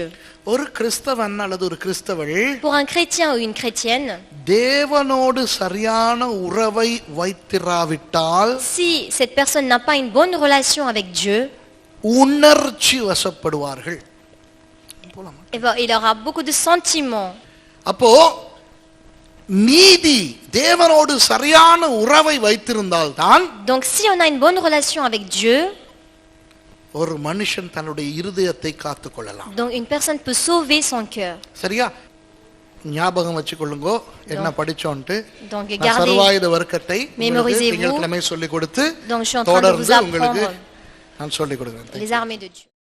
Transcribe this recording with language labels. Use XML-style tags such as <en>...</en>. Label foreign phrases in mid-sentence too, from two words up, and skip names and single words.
<ta>ஒரு கிறிஸ்தவன் அல்லது ஒரு கிறிஸ்தவள்</ta> <fr>Pour un chrétien ou une chrétienne,</fr> <ta>தேவனோடு சரியான உறவை வைத்திராவிட்டால்</ta> <fr>si cette personne n'a pas une bonne relation avec Dieu,</fr> <ta>உணர்ச்சி வசப்படுவார்கள்.</ta> <fr>il aura beaucoup de sentiments.</fr> <ta>அப்போ நீதி தேவனோடு சரியான உறவை வைத்திருந்தால்தான்</ta> <fr>Donc si on a une bonne relation avec Dieu,</fr> <ta>ஒரு மனுஷன் தன்னுடைய இருதயத்தை காத்துக் கொள்ளலாம்.</ta> <fr>donc une personne peut sauver son cœur.</fr> <ta>சரியா? ஞாபகம் வச்சுக்கொள்ளுங்க என்ன படிச்சோன்ட்டு.</ta> <fr>Donc</fr> <ta>நான்</ta> <fr>gardez,</fr> <ta>சர்வாயுத வர்க்கத்தை</ta> <fr>Mémorisez-vous.</fr> <ta>திங்கட்கிழமை சொல்லிக் கொடுத்து</ta> <fr>donc je suis en train de vous</fr> <ta>தொடர்ந்து உங்களுக்கு</ta> <fr>apprendre</fr> <ta>நான் சொல்லிக் கொடுக்கிறேன்.</ta> <fr>les armées de Dieu.</fr>